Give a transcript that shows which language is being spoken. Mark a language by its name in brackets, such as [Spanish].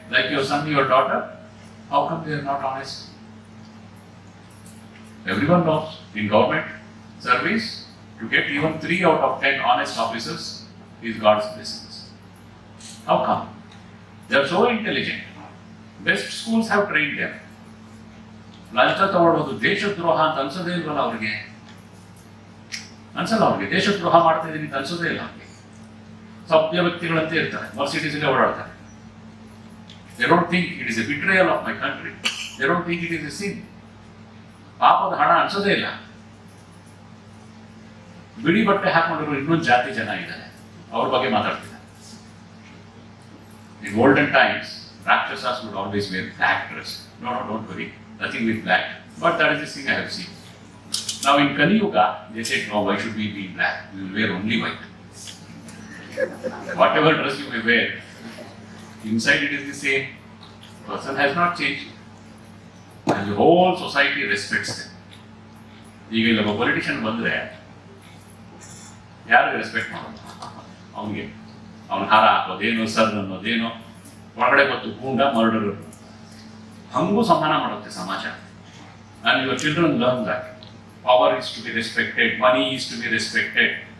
[English] Like your son, your daughter? How come they are not honest? Everyone knows in government service, to get even 3 out of 10 honest officers is God's blessings. How come? They are so intelligent. Best schools have trained them. [Kannada] ಲಂಚ ತಗೊಳ್ಳೋದು ದೇಶದ್ರೋಹ ಅಂತ ಅನ್ಸೋದೇ ಇಲ್ವಲ್ಲ ಅವ್ರಿಗೆ? ಅನ್ಸಲ್ಲ ಅವ್ರಿಗೆ. ದೇಶದ್ರೋಹ ಮಾಡ್ತಾ ಇದೀನಿ ಅಂತ ಅನ್ಸೋದೇ ಇಲ್ಲ ಅವ್ರಿಗೆ. ಸಭ್ಯ ವ್ಯಕ್ತಿಗಳಂತೆ ಇರ್ತಾರೆ, ಮರ್ಸಿಡೀಸಲ್ಲೇ ಓಡಾಡ್ತಾರೆ. [English] They don't think it is a betrayal of my country. They don't think it is a sin. [Kannada] ಪಾಪದ ಹಣ ಅನ್ಸೋದೇ ಇಲ್ಲ. ಬಿಳಿ ಬಟ್ಟೆ ಹಾಕೊಂಡಿರೋ ಇನ್ನೊಂದು ಜಾತಿ ಜನ ಇದ್ದಾರೆ, ಅವ್ರ ಬಗ್ಗೆ ಮಾತಾಡ್ತಿದ್ದಾರೆ. [English] In olden times, Rakshasas would always wear black dress. No, don't worry, nothing with black. But that is the thing I have seen. Now in Kali Yuga, they said, no, why should we be black? We will wear only white. Whatever dress you may wear, inside it is the same. Person has not changed. And the whole society respects them. [Kannada] ಈಗ ಇಲ್ಲೊಬ್ಬ politician ಬಂದರೆ ಯಾರು respect ಮಾಡೋದು? ಅವನಿಗೆ ಅವನ ಹಾರ ಹಾಕೋದೇನು, sir ಅನ್ನೋದೇನು, ಒಳಗಡೆ ಗೊತ್ತು ಗೂಂಡ ಮರ್ಡರ್, ಹಂಗೂ ಸಮಾನ ಮಾಡುತ್ತೆ ಸಮಾಜ. [English] And your children learn that. Power is to be respected, money is to be respected.